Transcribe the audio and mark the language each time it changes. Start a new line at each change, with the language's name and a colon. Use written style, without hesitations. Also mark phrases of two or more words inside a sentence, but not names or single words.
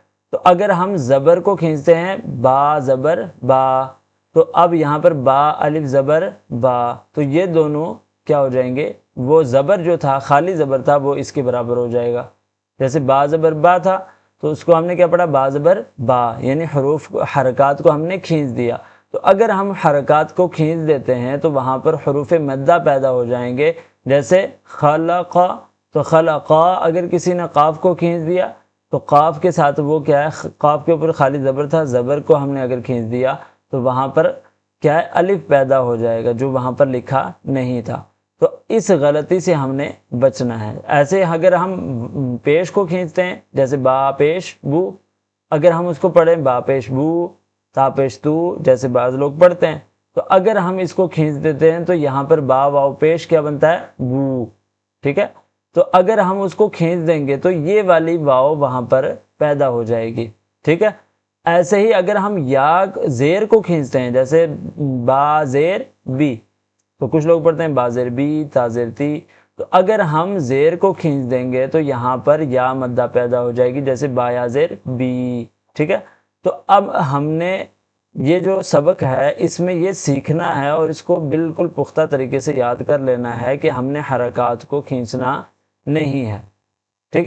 Urdu: تو اگر ہم زبر کو کھینچتے ہیں با زبر با، تو اب یہاں پر با الف زبر با، تو یہ دونوں کیا ہو جائیں گے، وہ زبر جو تھا خالی زبر تھا وہ اس کے برابر ہو جائے گا۔ جیسے با زبر با تھا تو اس کو ہم نے کیا پڑھا، با زبر با، یعنی حرکات کو ہم نے کھینچ دیا۔ تو اگر ہم حرکات کو کھینچ دیتے ہیں تو وہاں پر حروف مدہ پیدا ہو جائیں گے، جیسے خلق، تو خلقا اگر کسی نے قاف کو کھینچ دیا تو قاف کے ساتھ وہ کیا ہے، قاف کے اوپر خالی زبر تھا، زبر کو ہم نے اگر کھینچ دیا تو وہاں پر کیا ہے، الف پیدا ہو جائے گا جو وہاں پر لکھا نہیں تھا۔ تو اس غلطی سے ہم نے بچنا ہے۔ ایسے اگر ہم پیش کو کھینچتے ہیں جیسے با پیش بو، اگر ہم اس کو پڑھیں با پیش بو تا پیش تو، جیسے بعض لوگ پڑھتے ہیں، تو اگر ہم اس کو کھینچ دیتے ہیں تو یہاں پر با واو پیش کیا بنتا ہے، بو، ٹھیک ہے۔ تو اگر ہم اس کو کھینچ دیں گے تو یہ والی واو وہاں پر پیدا ہو جائے گی، ٹھیک ہے۔ ایسے ہی اگر ہم یا زیر کو کھینچتے ہیں جیسے با زیر بی، تو کچھ لوگ پڑھتے ہیں با زیر بی تا زیر تی، تو اگر ہم زیر کو کھینچ دیں گے تو یہاں پر یا مدہ پیدا ہو جائے گی جیسے با یا زیر بی، ٹھیک ہے۔ تو اب ہم نے یہ جو سبق ہے اس میں یہ سیکھنا ہے اور اس کو بالکل پختہ طریقے سے یاد کر لینا ہے کہ ہم نے حرکات کو کھینچنا نہیں ہے، ٹھیک ہے۔